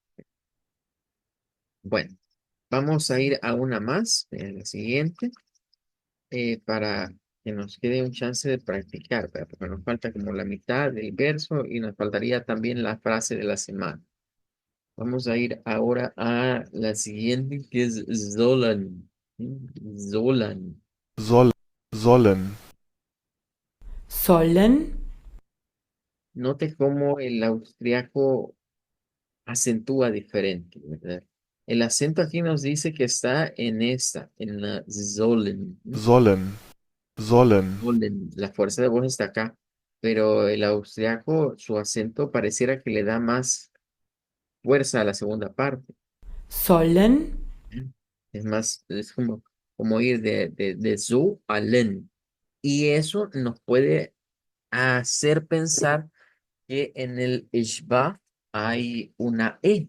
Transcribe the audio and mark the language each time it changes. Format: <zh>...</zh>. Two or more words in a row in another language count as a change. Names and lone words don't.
<es>Bueno, vamos a ir a una más, la siguiente, para que nos quede un chance de practicar, ¿verdad? Porque nos falta como la mitad del verso y nos faltaría también la frase de la semana. Vamos a ir ahora a la siguiente, que es Zolan. Zolan.</es> <de>soll, sollen,</de> <es>sollen, Note cómo el austriaco acentúa diferente, ¿verdad? El acento aquí nos dice que está en esta, en la Zolen. ¿No?</es> <de>sollen, sollen,</de> <es>Zolen. La fuerza de voz está acá, pero el austriaco, su acento pareciera que le da más fuerza a la segunda parte. sollen, Es más, es como ir de zu a len. Y eso nos puede hacer pensar que en el ishba hay una E.</es>